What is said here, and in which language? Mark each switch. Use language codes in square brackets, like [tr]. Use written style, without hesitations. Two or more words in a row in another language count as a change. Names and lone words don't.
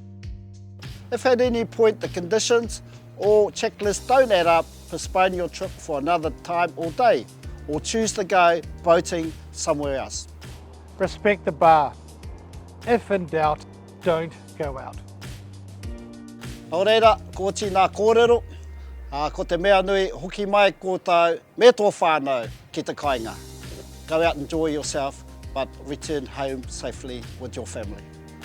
[en] If at any point the conditions or checklists don't add up, postpone your trip for another time or day, or choose to go boating somewhere else. Respect the bar. If in doubt, don't go out. [mi] Nō reira, ko tina kōrero, ko te mea nui hoki mai ko tau me tō whānau ki te kāinga. [en] Go out and enjoy yourself, but return home safely with your family.